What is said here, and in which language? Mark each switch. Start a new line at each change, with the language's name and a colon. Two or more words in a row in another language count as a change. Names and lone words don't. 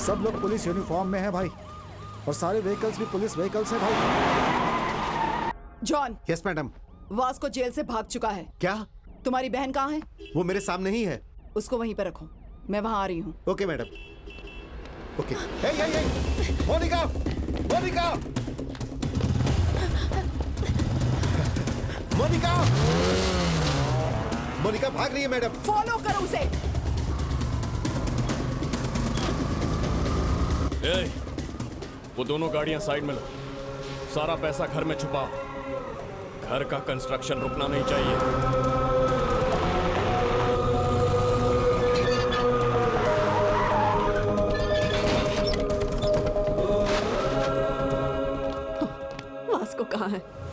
Hindi: सब लोग
English: police uniform
Hindi: में हैं भाई, और सारे व्हीकल्स भी
English: police vehicles
Hindi: हैं भाई। जॉन।
English: Yes madam.
Hindi: वास्को जेल से भाग चुका है। क्या? तुम्हारी बहन कहाँ है? वो मेरे सामने ही है। उसको वहीं पर रखो, मैं वहां आ रही हूँ।
English: OK madam. OK.
Hindi: हे हे हे, मोनिका, मोनिका, मोनिका, मोनिका भाग रही है मैडम। फॉलो करो उसे। वो दोनों गाड़ियां साइड में लो। सारा पैसा घर में छुपाओ। घर का कंस्ट्रक्शन रुकना नहीं चाहिए। वास्को कहाँ है?